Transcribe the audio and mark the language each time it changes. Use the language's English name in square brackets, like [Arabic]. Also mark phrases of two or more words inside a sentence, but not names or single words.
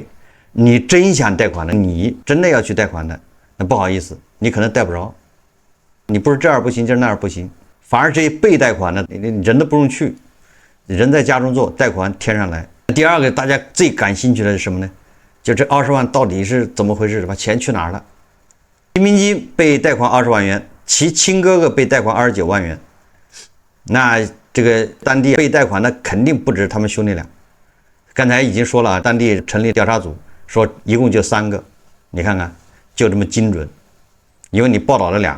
[Chinese] 你真想貸款的，你真的要去貸款的，那不好意思，你可能貸不着。你不是這兒不行，就是那兒不行，反而這些被貸款的，你人都不用去，人在家中坐，貸款填上來。第二個大家最感興趣的是什麼呢？就這20萬到底是怎麼回事？把錢去哪兒了？邢明金被貸款20萬元，其親哥哥被貸款29萬元。那這個當地被貸款的肯定不止他們兄弟倆。剛才已經說了，當地成立調查組，說一共就3個，你看看就這麼精準，因為你報道了2。